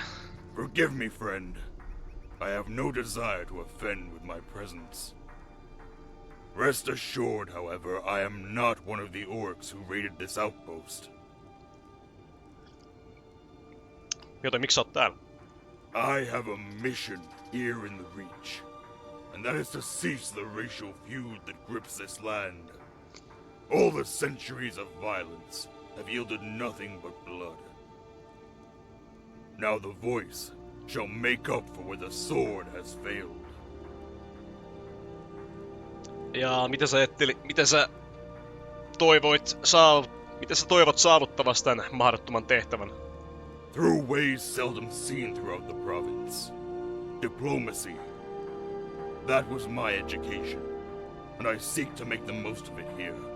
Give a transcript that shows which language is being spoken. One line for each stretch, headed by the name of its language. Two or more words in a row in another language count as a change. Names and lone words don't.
English: Forgive me, friend. I have no desire to offend with my presence. Rest assured, however, I am not one of the orcs who raided this outpost.
Finnish: Joten miksi sä oot täällä?
English: I have a mission here in the Reach, and that is to cease the racial feud that grips this land. All the centuries of violence have yielded nothing but blood. Now the voice shall make up for where the sword has failed.
Finnish: Ja mitä sä toivot saavuttavasi tän mahdottoman tehtävän?
English: Through ways seldom seen throughout the province. Diplomacy. That was my education, and I seek to make the most of it here.